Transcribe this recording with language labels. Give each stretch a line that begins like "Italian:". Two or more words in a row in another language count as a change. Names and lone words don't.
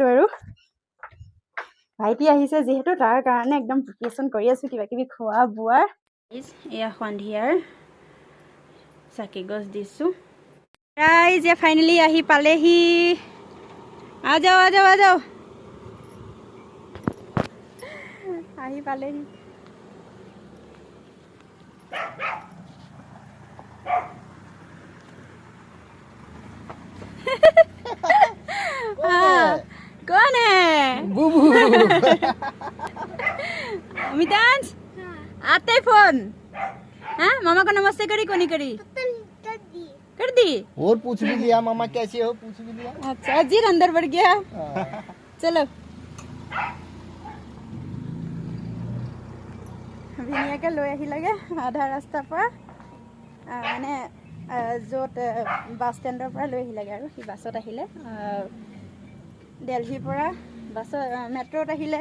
Assamese: আৰু ভাইটি আহিছে যিহেতু, তাৰ কাৰণে একদম প্ৰিপাৰেশ্যন কৰি আছোঁ কিবা কিবি খোৱা বোৱাৰ। এয়া সন্ধিয়াৰ চাকি গছ দিছোঁ। ৰাইজ এয়া ফাইনেলি আহি পালেহি। আজাও আহি পালেহি।
Hindi: कौन है? बुबू। अमितांश, आते फोन। हाँ, मामा को नमस्ते करी कोनी करी? कर दी। और पूछ भी लिया मामा कैसे हो, पूछ भी लिया। अच्छा, अजीर अंदर बढ़ गया।
Assamese: चलो ভিনিয়াকে লৈ আহিলেগৈ আধা ৰাস্তাৰ পৰা, মানে য'ত
English: bus standৰ
Assamese: পৰা লৈ আহিলেগৈ। আৰু সি বাছত আহিলে, দিল্লীৰ পৰা মেট্ৰ'ত আহিলে।